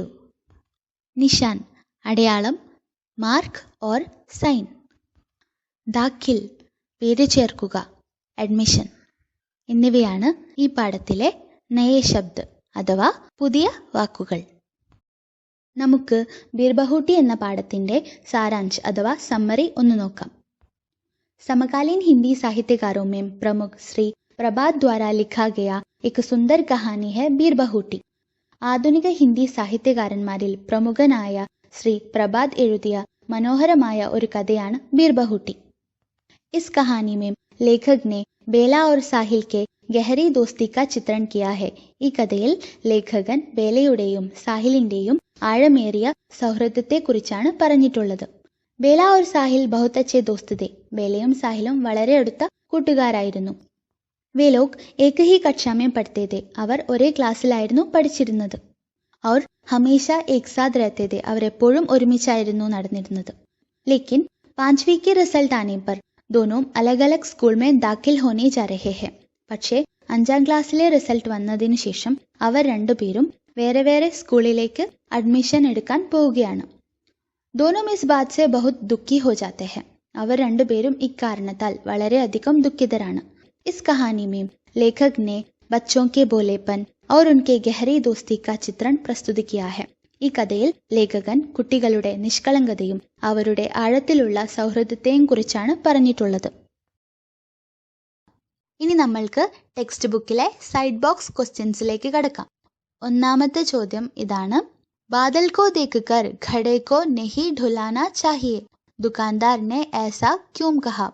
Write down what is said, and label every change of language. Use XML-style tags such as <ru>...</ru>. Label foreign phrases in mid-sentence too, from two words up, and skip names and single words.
<ml>നിഷാൻ അടയാളം,</ml> <en>mark or sign.</en> <ml>ദാഖിൽ പേര് ചേർക്കുക, അഡ്മിഷൻ. എന്നിവയാണ് ഈ പാഠത്തിലെ</ml> <hi>नय शब्द</hi> <ml>അഥവാ പുതിയ വാക്കുകൾ. നമുക്ക് ബീർബഹൂട്ടി എന്ന പാഠത്തിന്റെ</ml> <hi>सारांश अथवा समरी</hi> <ml>ഒന്ന് നോക്കാം.</ml> <hi>समकालीन हिंदी साहित्यकारों में प्रमुख श्री प्रभात द्वारा लिखा गया एक सुंदर कहानी है बीरबहूटी.</hi> <ml>ആധുനിക ഹിന്ദി സാഹിത്യകാരന്മാരിൽ പ്രമുഖനായ ശ്രീ പ്രഭാത് എഴുതിയ മനോഹരമായ ഒരു കഥയാണ് ബീർബഹൂട്ടി.</ml> <hi>इस कहानी में लेखक ने बेला और साहिल के गहरी दोस्ती का चित्रण किया है.</hi> <ml>ഈ കഥയിൽ ലേഖകൻ ബേലയുടെയും സാഹിലിന്റെയും ആഴമേറിയ സൗഹൃദത്തെക്കുറിച്ചാണ് പറഞ്ഞിട്ടുള്ളത്.</ml> <hi>ബേല और സാഹിൽ बहुत अच्छे दोस्त थे.</hi> <ml>ബേലയും സാഹിലും വളരെ അടുത്ത കൂട്ടുകാരായിരുന്നു.</ml> <hi>वे लोग एक ही कक्षा में पढ़ते थे.</hi> <ml>അവർ ഒരേ ക്ലാസ്സിലായിരുന്നു പഠിച്ചിരുന്നത്.</ml> <hi>और हमेशा एक साथ रहते थे.</hi> <ml>അവർ എപ്പോഴും ഒരുമിച്ചായിരുന്നു നടന്നിരുന്നത്.</ml> <hi>लेकिन 5वीं के रिजल्ट आने पर दोनों अलग अलग स्कूल में दाखिल होने जा रहे हैं.</hi> <ml>പക്ഷേ 5ാം ക്ലാസ്സിലെ റിസൾട്ട് വന്നതിന് ശേഷം അവർ രണ്ടുപേരും വേറെ വേറെ സ്കൂളിലേക്ക് അഡ്മിഷൻ എടുക്കാൻ പോവുകയാണ്.</ml> <hi>दोनों इस बात से बहुत दुखी हो जाते हैं.</hi> <ml>അവർ രണ്ടുപേരും ഇക്കാരണത്താൽ വളരെയധികം ദുഃഖിതരാണ്.</ml> <hi>इस कहानी में लेखक ने बच्चों के भोलेपन और उनके गहरी दोस्ती का चित्रण प्रस्तुत किया है.</hi> <ml>ഈ കഥയിൽ ലേഖകൻ കുട്ടികളുടെ നിഷ്കളങ്കതയും അവരുടെ ആഴത്തിലുള്ള സൗഹൃദത്തെയും കുറിച്ചാണ് പറഞ്ഞിട്ടുള്ളത്. ഇനി നമ്മൾക്ക്</ml> <en>text book side box questions</en> <ml>കടക്കാം. ഒന്നാമത്തെ ചോദ്യം ഇതാണ്.</ml> <hi>बादल को देखकर घड़े को नहीं ढुलाना चाहिए, दुकानदार ने ऐसा क्यों कहा.</hi>